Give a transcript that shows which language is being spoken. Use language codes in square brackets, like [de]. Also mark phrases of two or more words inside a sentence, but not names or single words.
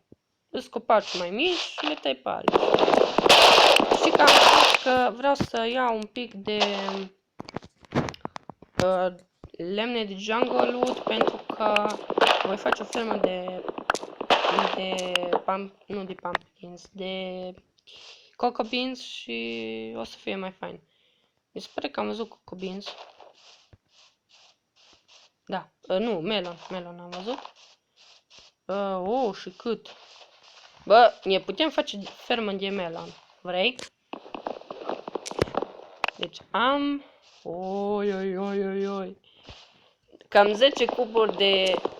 [ro] Îți copaci mai mici, le tai pe alții. Știi că am zis că vreau să iau un pic de lemne de [en] jungle wood [ro] pentru că voi face o fermă de nu de pumpkins, de [en] cocoa beans [ro] și o să fie mai fain. Mi se pare că am văzut [en] cocoa beans. [ro] Da, nu, melon am văzut. Și cât? Bă, ne putem face fermă de melon. Vrei? Deci am... Oi. Cam 10 cuburi de...